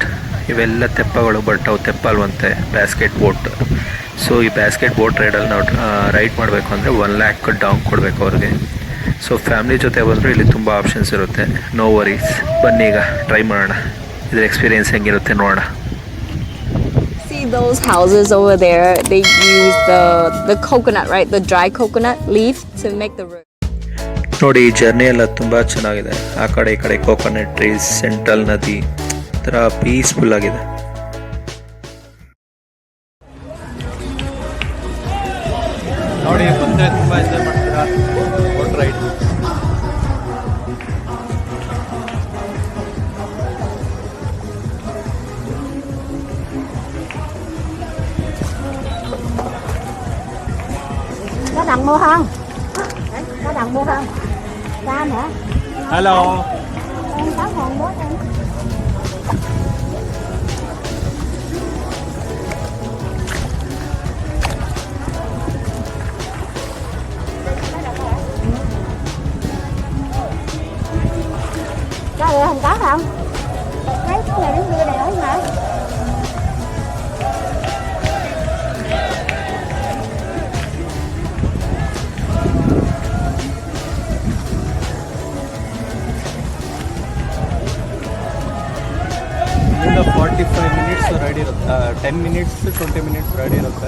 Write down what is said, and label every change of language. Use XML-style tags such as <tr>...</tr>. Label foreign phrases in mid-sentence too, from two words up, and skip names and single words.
<kn>ಇವೆಲ್ಲ ತೆಪ್ಪಗಳು, ಬಟ್ ಅವು ತೆಪ್ಪಲ್ವಂತೆ,</kn> <en>basket boat.</en> <kn>ಸೊ ಈ</kn> <en>basket boat</en> <kn>ರೈಡಲ್ಲಿ ನಾವು ರೈಡ್ ಮಾಡಬೇಕು ಅಂದರೆ 1 lakh ಡೌನ್ ಕೊಡಬೇಕು ಅವ್ರಿಗೆ. ಸೊ ಫ್ಯಾಮಿಲಿ ಜೊತೆ ಬಂದರೂ ಇಲ್ಲಿ ತುಂಬ ಆಪ್ಷನ್ಸ್ ಇರುತ್ತೆ.</kn> <en>no worries.</en> <kn>ಬನ್ನಿ ಈಗ ಟ್ರೈ ಮಾಡೋಣ, ಇದ್ರ ಎಕ್ಸ್ಪೀರಿಯನ್ಸ್ ಹೆಂಗಿರುತ್ತೆ ನೋಡೋಣ.</kn> <en>See those houses over there, they use the coconut, right? The dry coconut leaf to make the road.</en> <kn>ನೋಡಿ ಈ ಜರ್ನಿ ಎಲ್ಲ ತುಂಬ ಚೆನ್ನಾಗಿದೆ. ಆ ಕಡೆ ಈ ಕಡೆ</kn> <en>coconut trees,</en> <kn>ಸೆಂಟ್ರಲ್ ನದಿ, ಒಂಥರ ಪೀಸ್ಫುಲ್ ಆಗಿದೆ. ನೋಡಿ ಬಂದರೆ ತುಂಬ ಎಂಜಾಯ್ ಮಾಡ್ತೀರಾ</kn> <en>boat ride.</en> <vi>Có đặng mua không? Có đặng mua không? Cam hả?</vi> <en>Hello.</en> <vi>Em 6.000 em. Có được không? Có không? Thấy cái này nó đưa đầy ổi mà.</vi> <kn>ಇಲ್ಲಿಂದ 45</kn> <en>minutes ride</en> <kn>ಇರುತ್ತೆ, 10 ಮಿನಿಟ್ಸ್ 20</kn> <en>minutes ride</en> <kn>ಇರುತ್ತೆ.</kn>